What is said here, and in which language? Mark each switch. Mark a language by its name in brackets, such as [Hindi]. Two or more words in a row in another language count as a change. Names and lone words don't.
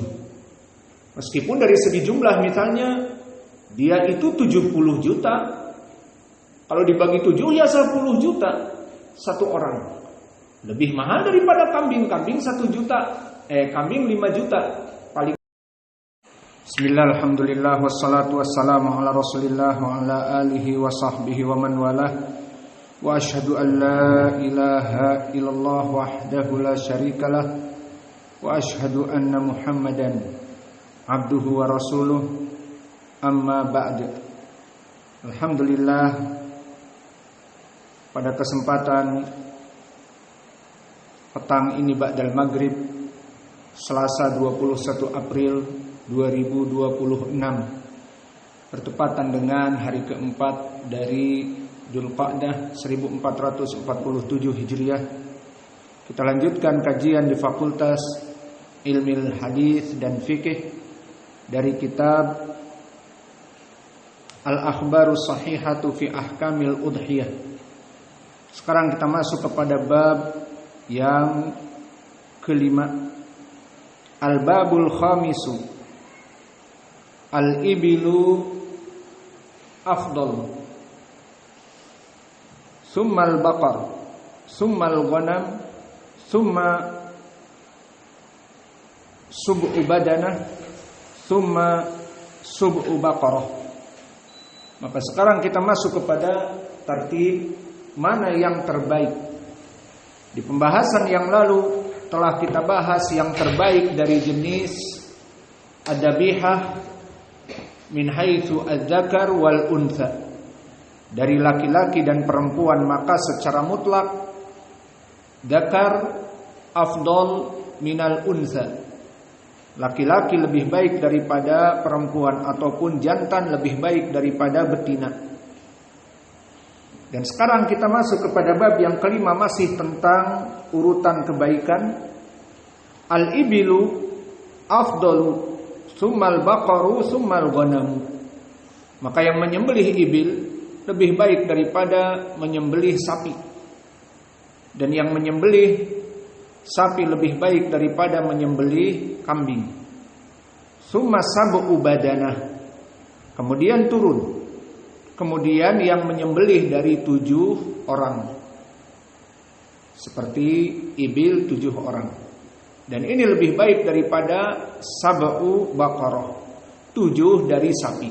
[Indonesian] Meskipun dari segi jumlah misalnya dia itu 70 juta, kalau dibagi 7 ya 10 juta satu orang. Lebih mahal daripada kambing 1 juta, kambing 5 juta paling. [Arabic] بسم الله، الحمد لله، والصلاة والسلام على رسول الله وعلى آله وصحبه ومن والاه. وأشهد أن لا إله إلا الله وحده لا شريك له، وأشهد أن محمدا عبده ورسوله. أما بعد. الحمد لله, [Indonesian] pada kesempatan petang ini [Arabic] بعد المغرب [Indonesian] Selasa 21 April 2026, bertepatan dengan hari keempat dari Dzulqa'dah 1447 Hijriah, kita lanjutkan kajian di Fakultas Ilmu Hadis dan Fikih dari kitab Al-Akhbarus Sahihatu fi Ahkamil Udhiyah. Sekarang kita masuk kepada bab yang kelima, [Arabic] الباب الخامس, الإبل أفضل، ثم البقر، ثم الغنم، ثم سبع بدنة، ثم سبع بقرة. [Indonesian] Maka sekarang kita masuk kepada tartib mana yang terbaik. Di pembahasan yang lalu telah kita bahas yang terbaik dari jenis [Arabic] الذبيحة من حيث الذكر والأنثى, [Indonesian] dari laki-laki dan perempuan, maka secara mutlak [Arabic] ذكر أفضل من الأنثى, [Indonesian] laki-laki lebih baik daripada perempuan, ataupun jantan lebih baik daripada betina. Dan sekarang kita masuk kepada bab yang kelima, masih tentang urutan kebaikan. [Arabic] الإبل أفضل، ثم البقر، ثم الغنم. [Indonesian] Maka yang menyembelih ibil lebih baik daripada menyembelih sapi, dan yang menyembelih sapi lebih baik daripada menyembelih kambing. [Arabic] ثم سبع بدنة, [Indonesian] kemudian turun. Kemudian yang menyembelih dari 7 orang, seperti ibil 7 orang. Dan ini lebih baik daripada [Arabic] سبع بقرة, [Indonesian] 7 dari sapi.